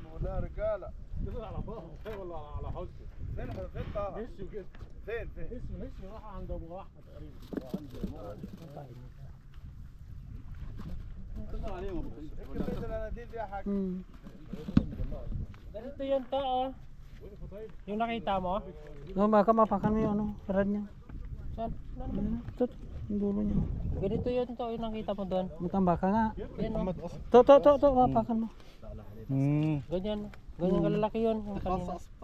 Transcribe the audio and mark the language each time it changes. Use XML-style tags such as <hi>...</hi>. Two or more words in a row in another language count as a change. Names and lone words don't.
<ar>يا رجاله كده على بقى ولا على حوزته؟ فين طه؟ مشي وكده. فين مشي راح عند ابو احمد تقريبا. طلع عليهم ابو كمية الاناديل دي يا حاج.</ar> <tl>Ganito yun to, oh. Yung nakita mo? Oh, baka mapakan mo yung ano, rad niya. Saan? Ayan, ito, yung dulo niya. Ganito yun to, yung nakita mo doon. Matamba ka nga. Yan, oh. To, mapakan mo. Ganyan. Ganyan kalalaki yun. Yung kanina.</tl>